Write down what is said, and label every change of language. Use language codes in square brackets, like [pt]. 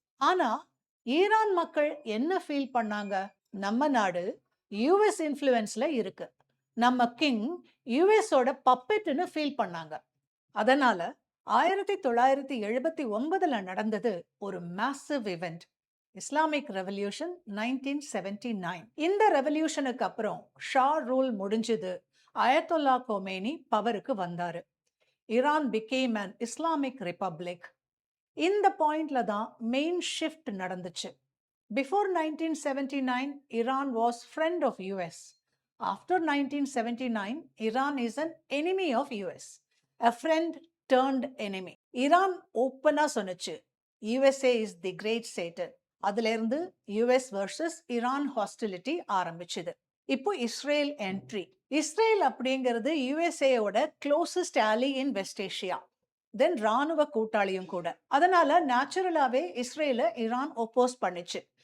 [ta] ஆனா ஈரான் மக்கள் என்ன ஃபீல் பண்ணாங்க? நம்ம நாடு யுஎஸ் இன்ஃப்ளூயன்ஸ்ல இருக்கு, நம்ம கிங் யுஎஸோட பப்பெட்னு ஃபீல் பண்ணாங்க. அதனால 1979ல நடந்தது ஒரு மேசிவ் இவெண்ட், இஸ்லாமிக் ரெவல்யூஷன் 1979. இந்த ரெவல்யூஷனுக்கு அப்புறம் ஷா ரூல் முடிஞ்சது. அயத்தொல்லா கொமேனி பவருக்கு வந்தாரு. [en] Iran became an Islamic Republic. இந்த பாயிண்ட்ல தான் மெயின் ஷிஃப்ட் நடந்துச்சு. Before 1979, Iran was friend of US. After 1979, Iran is an enemy of US. A friend turned enemy. [ta] Iran ஓப்பனா சொன்னுச்சு, [en] USA is the great Satan. [ta] அதுல இருந்து US versus Iran hostility ஆரம்பிச்சது. இப்போ இஸ்ரேல் என்ட்ரி. இஸ்ரேல் அப்படிங்கிறது யுஎஸ்ஏயோட [en] closest ally in west Asia, [ta] தென் ராணுவ கூட்டாளியும் கூட. அதனால நேச்சுரலாவே இஸ்ரேலை ஈரான் ஒப்போஸ் பண்ணிச்சு.